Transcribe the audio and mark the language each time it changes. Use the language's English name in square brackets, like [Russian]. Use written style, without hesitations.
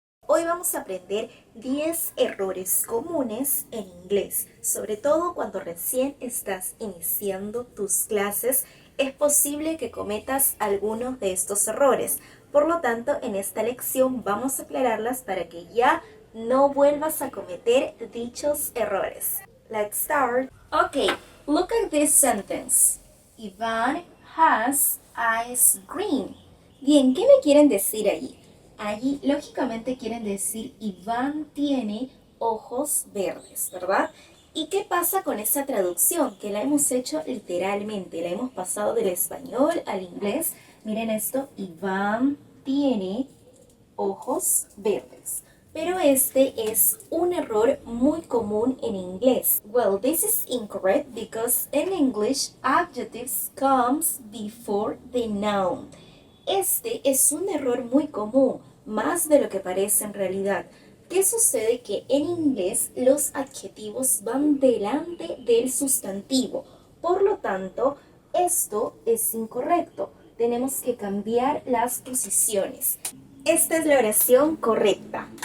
[Spanish] Hoy vamos vamos a aprender 10 errores comunes en inglés, sobre todo cuando recién estás iniciando tus clases. Es posible que cometas algunos de estos errores. Por lo tanto, en esta lección vamos a aclararlas para que ya no vuelvas a cometer dichos errores. [English] Let's start. Okay, look at this sentence. Ivan has eyes green. [Spanish] Bien, ¿qué me quieren decir allí? Allí, lógicamente, quieren decir Iván tiene ojos verdes, ¿verdad? ¿Y qué pasa con esa traducción? Que la hemos hecho literalmente, la hemos pasado del español al inglés. Miren esto, Iván tiene ojos verdes. Pero este es un error muy común en inglés. [English] Well, this is incorrect because in English, adjectives comes before the noun. [Spanish] Este es un error muy común, más de lo que parece en realidad. ¿Qué sucede? Que en inglés los adjetivos van delante del sustantivo. Por lo tanto, esto es incorrecto. Tenemos que cambiar las posiciones. Esta es la oración correcta.